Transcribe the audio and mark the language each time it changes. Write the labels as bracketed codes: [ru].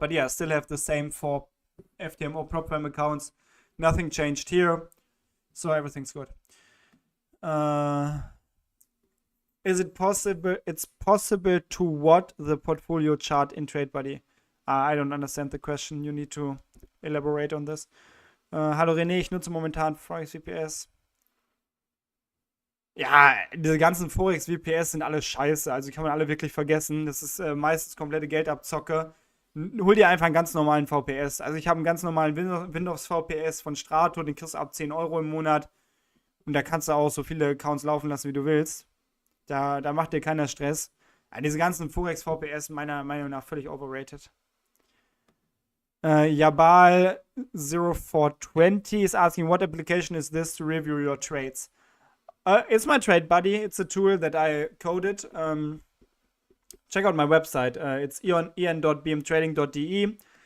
[en] But yeah, still have the same 4 FTMO prop firm accounts. Nothing changed here. So everything's good. Is it possible? It's possible to what the portfolio chart in TradeBuddy? I don't understand the question. You need to elaborate on this. [de] Hallo René, ich nutze momentan Forex VPS. Ja, diese ganzen Forex VPS sind alle scheiße. Also die kann man alle wirklich vergessen. Das ist meistens komplette Geldabzocke. Hol dir einfach einen ganz normalen VPS. Also ich habe einen ganz normalen Windows VPS von Strato. Den kriegst du ab 10 Euro im Monat. Und da kannst du auch so viele Accounts laufen lassen, wie du willst. Da macht dir keiner Stress. Ja, diese ganzen Forex VPS meiner Meinung nach völlig overrated. [en] Jabal 0420 is asking, what application is this to review your trades? It's my TradeBuddy. It's a tool that I coded. Check out my website. It's en.bmtrading.de.